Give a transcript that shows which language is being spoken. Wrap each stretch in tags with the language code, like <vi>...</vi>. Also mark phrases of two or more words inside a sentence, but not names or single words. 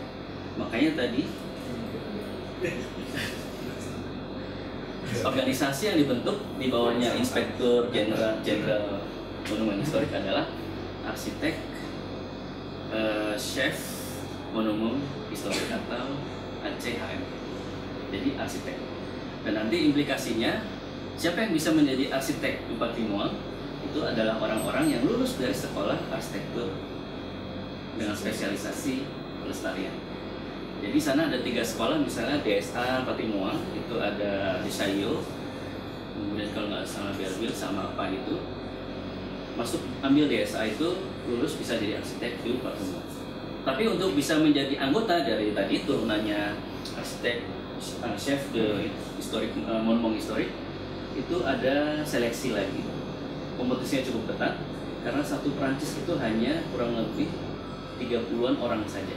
<id>Makanya tadi organisasi yang dibentuk di bawahnya Inspektur Jenderal Monumen Historik adalah arsitek, chef monumen historik atau ACHM. Jadi arsitek. Dan nanti implikasinya siapa yang bisa menjadi arsitek</id> <fr>du patrimoine</fr> <id>itu adalah orang-orang yang lulus dari sekolah arsitektur dengan spesialisasi pelestarian. Jadi sana ada 3 sekolah, misalnya DSA Patrimoine itu ada di Chaillot, kemudian kalau nggak salah Belleville sama apa itu, masuk ambil DSA itu lulus bisa jadi arsitek</id> <fr>du patrimoine.</fr> <id>Tapi untuk bisa menjadi anggota dari tadi turunannya arsitek, chef de historik, monumen historik, itu ada seleksi lagi. Kompetisinya cukup ketat karena satu Prancis itu hanya kurang lebih 30-an orang saja.</id>